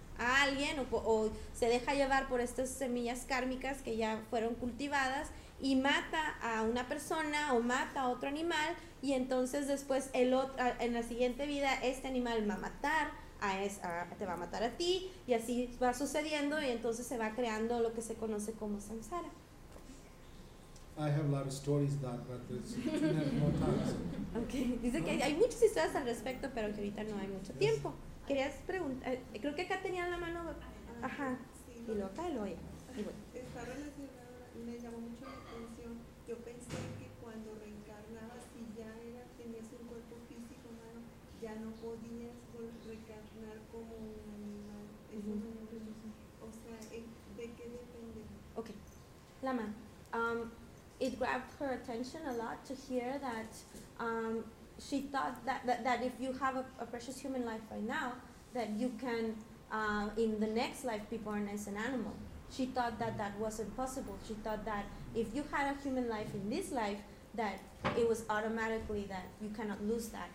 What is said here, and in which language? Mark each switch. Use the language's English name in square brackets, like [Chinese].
[Spanish] a alguien, o se deja llevar por estas semillas kármicas que ya fueron cultivadas y mata a una persona o mata a otro animal, y entonces después en la siguiente vida este animal va a matar te va a matar a ti, y así va sucediendo, y entonces se va creando lo que se conoce como samsara. [English] I have a lot of stories that, but it's more time. [Spanish] Okay, dice que hay muchas historias al respecto, pero que ahorita no hay mucho tiempo. Querías preguntar, creo que acá tenía la mano. Ajá. Sí, no. Y acá lo oye. Está relacionada, me llamó mucho la atención. Yo pensé que cuando reencarnabas, si ya tenías un cuerpo físico humano, ya no podías reencarnar como un animal. O sea, ¿de qué depende? Ok. [English] Lama, it grabbed her attention a lot to hear that. She thought that if you have a precious human life right now, that you can, in the next life, be born as an animal. She thought that was impossible. She thought that if you had a human life in this life, that it was automatically that you cannot lose that.